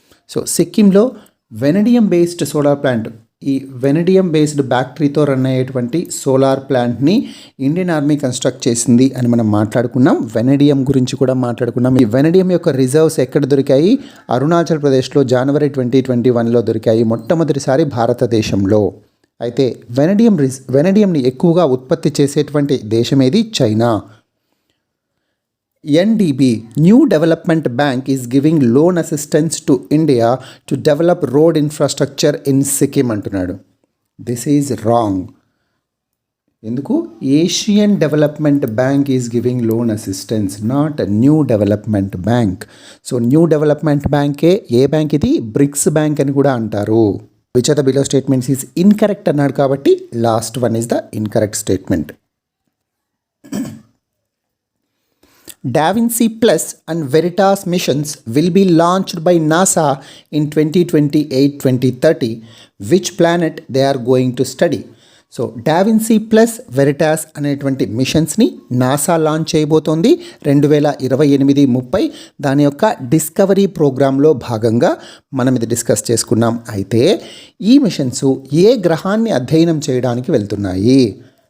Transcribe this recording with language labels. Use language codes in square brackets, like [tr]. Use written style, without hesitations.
[te] So సిక్కింలో vanadium based solar plant, ఈ vanadium based బ్యాటరీతో run అయ్యేటువంటి solar ప్లాంట్ని ఇండియన్ ఆర్మీ కన్స్ట్రక్ట్ చేసింది అని మనం మాట్లాడుకున్నాం. వెనడియం గురించి కూడా మాట్లాడుకున్నాం. ఈ వెనడియం యొక్క రిజర్వ్స్ ఎక్కడ దొరికాయి? అరుణాచల్ ప్రదేశ్లో January 2021లో దొరికాయి, మొట్టమొదటిసారి భారతదేశంలో. అయితే వెనడియంని ఎక్కువగా ఉత్పత్తి చేసేటువంటి దేశం ఏది? China. [en] NDB, New Development Bank, is giving loan assistance to India to develop road infrastructure in Sikkim [te] అంటున్నాడు. [en] This is wrong. [te] ఎందుకు? [en] Asian development bank is giving loan assistance, not new development bank. [te] So new development బ్యాంకే ఏ bank ఇది? Bricks bank అని కూడా అంటారు. [en] which are the below statements is incorrect [te] అన్నాడు కాబట్టి [en] Last one is the incorrect statement. Da Vinci Plus and Veritas missions will be launched by NASA in 2028-2030. Which planet they are going to study? [te] So Da Vinci Plus, Veritas అనేటువంటి మిషన్స్ని NASA launch చేయబోతోంది 2028-30. దాని యొక్క discovery ప్రోగ్రాంలో భాగంగా మనం ఇది discuss చేసుకున్నాం. అయితే ఈ మిషన్స్ ఏ గ్రహాన్ని అధ్యయనం చేయడానికి వెళ్తున్నాయి?